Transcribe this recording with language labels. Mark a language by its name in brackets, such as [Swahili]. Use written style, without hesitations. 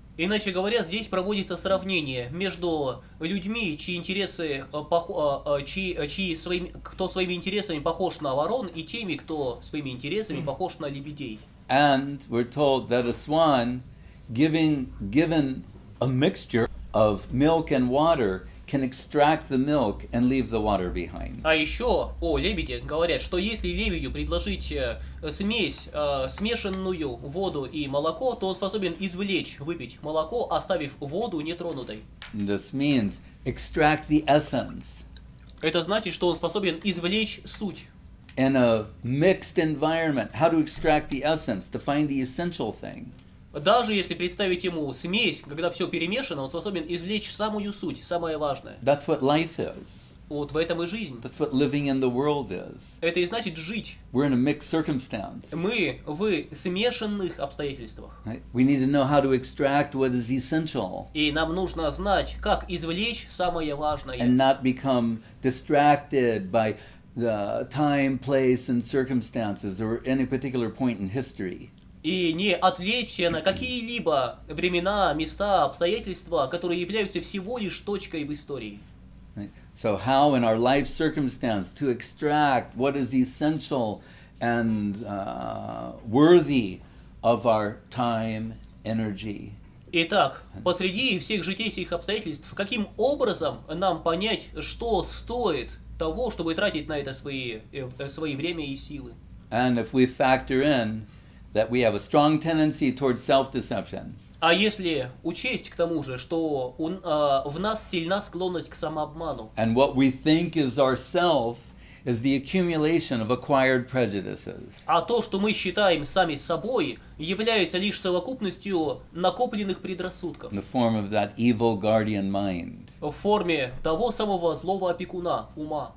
[Russian] Иначе говоря, здесь проводится сравнение между людьми, чьи интересы, кто своими интересами похож на ворон, и теми, кто своими интересами похож на лебедей. [English] And we're told that a swan, given a mixture of milk and water, can extract the milk and leave the water behind. [Russian] А еще о лебеде говорят, что если лебедю предложить смесь, смешанную воду и молоко, то он способен выпить молоко, оставив воду нетронутой. [English] This means extract the essence. [Russian] Это значит, что он способен извлечь суть. [English] In a mixed environment, how to extract the essence, to find the essential thing. [Russian] Даже если представить ему смесь, когда все перемешано, он способен извлечь самую суть, самое важное. [English] That's what life is. [Russian] Вот в этом и жизнь. [English] That's what living in the world is. [Russian] Это и значит жить. [English] We're in a mixed circumstance. [Russian] Мы в смешанных обстоятельствах. [English] Right? We need to know how to extract what is essential. [Russian] И нам нужно знать, как извлечь самое важное. [English] And not become distracted by the time, place, and circumstances, or any particular point in history. [Russian] И не отвлечься на какие-либо времена, места, обстоятельства, которые являются всего лишь точкой в истории. [English] Right? So how in our life circumstance to extract what is essential and worthy of our time, energy. [Russian] Итак, посреди всех житейских обстоятельств, каким образом нам понять, что стоит того, чтобы тратить на это свои время и силы? [English] And if we factor in that we have a strong tendency towards self-deception. [Russian] А если учесть к тому же, что в нас сильна склонность к самообману. [English] And what we think is ourself is the accumulation of acquired prejudices. [Russian] А то, что мы считаем сами собой, является лишь совокупностью накопленных предрассудков. [English] In the form of that evil guardian mind. [Russian] В форме того самого злого опекуна, ума.